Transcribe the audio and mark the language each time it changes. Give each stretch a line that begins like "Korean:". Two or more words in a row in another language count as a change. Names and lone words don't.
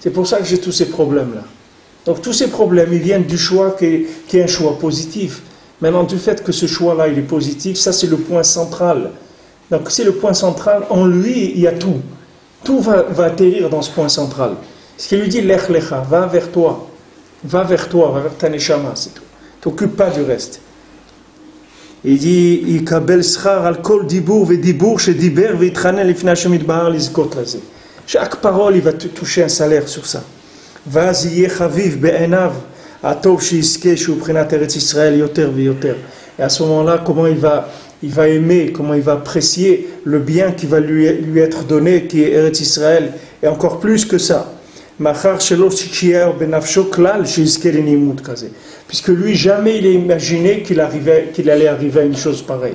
French: C'est pour ça que j'ai tous ces problèmes-là. Donc tous ces problèmes, ils viennent du choix qui est un choix positif. Maintenant, du fait que ce choix-là, il est positif, ça c'est le point central. Donc c'est le point central, en lui, il y a tout. Tout va atterrir dans ce point central. Ce qui lui dit,
Hebrew: לך לך,
French: va vers toi, va vers ta neshama, c'est tout. T'occupe pas du reste. Il dit,
Hebrew: יקבל שכר על כל דיבור ודיבור שדיבר והתחנן לפני השם יתברך לזכות לזה.
French: Chaque parole, il va te toucher un salaire sur ça.
Hebrew: ואז יהיה חביב בעיניו הטוב שיזכה שהוא בחינת ארץ ישראל יותר ויותר.
French: Et à ce moment-là, comment il va aimer, comment il va apprécier le bien qui va lui être donné, qui est Eretz Israël, et encore plus que ça. Puisque lui, jamais il a imaginé qu'il allait arriver à une chose pareille.